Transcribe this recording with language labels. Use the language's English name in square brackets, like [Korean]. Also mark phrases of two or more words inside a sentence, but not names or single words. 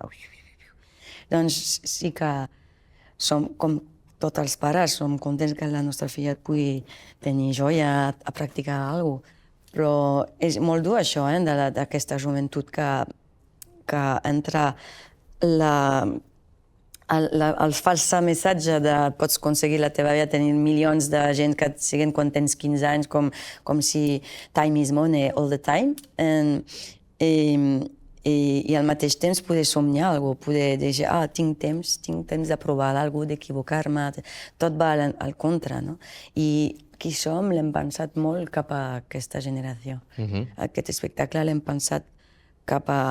[Catalan] Doncs sí que som com tots els pares, som contents que la nostra filla pugui tenir joia a practicar alguna cosa, però és molt dur això, d'aquesta joventut que entra el fals missatge de pots aconseguir la teva vida, tenir milions de gent que et siguen quan tens 15 anys, com si [English] time is money all the time, [Catalan] i al mateix temps poder somniar alguna cosa, poder dir, tinc temps de provar alguna cosa, d'equivocar-me, tot va al contra, no? I qui som l'hem pensat molt cap a aquesta generació. Aquest espectacle l'hem pensat cap a...